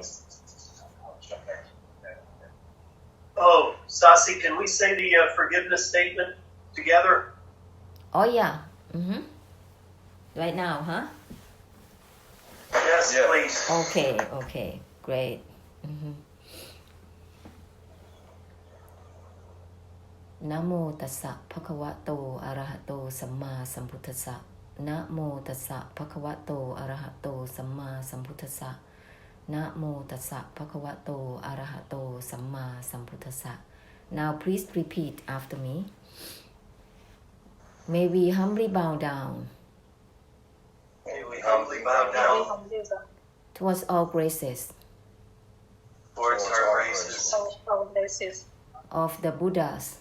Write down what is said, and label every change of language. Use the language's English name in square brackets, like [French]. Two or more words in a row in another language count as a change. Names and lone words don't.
[English] I'll jump back. Oh, Sasi, can we say the forgiveness statement together? Oh yeah. Right now, huh? Yes, Yeah. please. Okay. Great. [Pali] Namo tassa bhagavato arahato samma sambuddhassa. Namo tassa bhagavato arahato samma sambuddhassa. Namo tassa bhagavato arahato samma sambuddhassa. [English] Now please repeat after me. May we humbly bow down May we humbly bow down towards all graces towards our graces Our graces of the Buddhas,